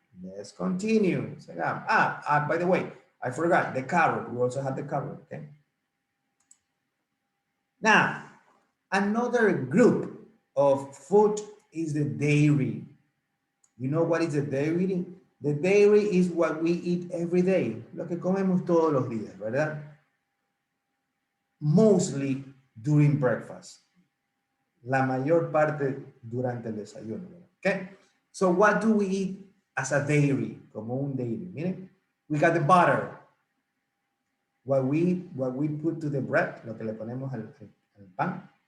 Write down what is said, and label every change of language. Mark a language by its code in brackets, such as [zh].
[en] Let's continue. By the way, I forgot the carrot. We also have the carrot, okay? Now, another group of food is the dairy. You know what is the dairy? The dairy is what we eat every day. [es] Lo que comemos todos los días, ¿verdad? [en] Mostly during breakfast. [es] La mayor parte durante el desayuno, okay? [en] So what do we eat as a dairy? [es] Como un dairy, miren. [en] We got the butter. What we put to the bread, [es] lo que le ponemos al pan.